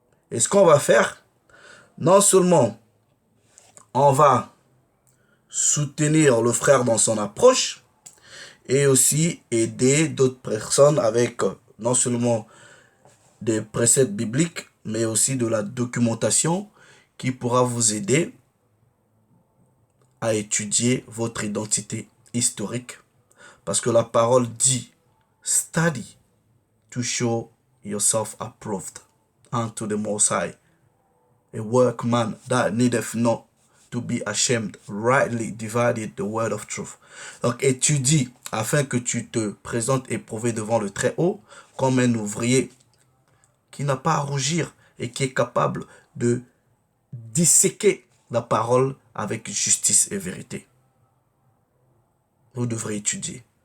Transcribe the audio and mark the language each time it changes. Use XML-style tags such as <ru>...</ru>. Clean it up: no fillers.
<fr>Et ce qu'on va faire, non seulement on va soutenir le frère dans son approche et aussi aider d'autres personnes avec non seulement des préceptes bibliques, mais aussi de la documentation qui pourra vous aider à étudier votre identité historique.</fr> <en>Parce que la parole dit, study to show yourself approved unto the Most High, a workman that needeth not to be ashamed, rightly divided the word of truth.</en> <fr>Donc étudie afin que tu te présentes éprouvé devant le Très-Haut comme un ouvrier qui n'a pas à rougir et qui est capable de disséquer la parole avec justice et vérité. Vous devrez étudier.</fr>